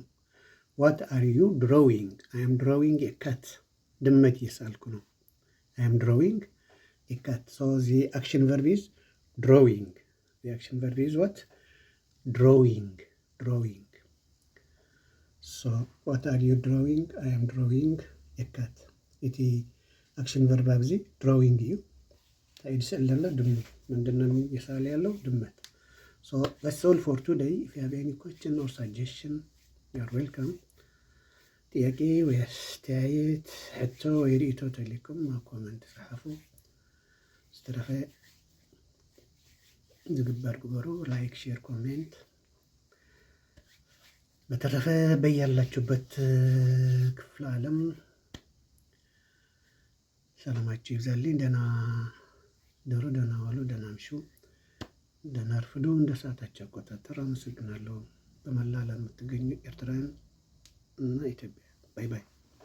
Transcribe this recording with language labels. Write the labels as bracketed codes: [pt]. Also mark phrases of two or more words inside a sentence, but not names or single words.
[en] what are you drawing I am drawing a cat [am] ድመት እየሳልኩ ነው። [en] I am drawing a cat። so the action verb is drawing። the action verb is what drawing። so what are you drawing I am drawing a cat። [ti] እቲ አክሽን ቨርብ ኣብዚ ድሮዊንግ እዩ። [am] ታይድ ስእል ዘሎ ድመት ምንድነው እየሳለ ያለው ድመት። [en] So that's all for today. If you have any question or suggestion, you are welcome. [am] ጥያቄ ወይ አስተያየት [ti] ሕቶ ወይ ርእቶ ተልኩም ኣብ ኮመንት ጽሓፉ። ዝተረፈ ዝግበር ግበሩ። [am] ላይክ፣ ሼር፣ ኮሜንት። በተረፈ በያላችሁበት ክፍለ ዓለም ሰላማችሁ ይብዛልኝ። ደህና ደሩ፣ ደህና ዋሉ፣ ደህና አምሹ፣ ደህና አርፍዱ። እንደ ሰዓታችሁ አቆጣጠር አመሰግናለሁ። በመላ ዓለም የምትገኙ ኤርትራውያን እና ኢትዮጵያ ባይ ባይ።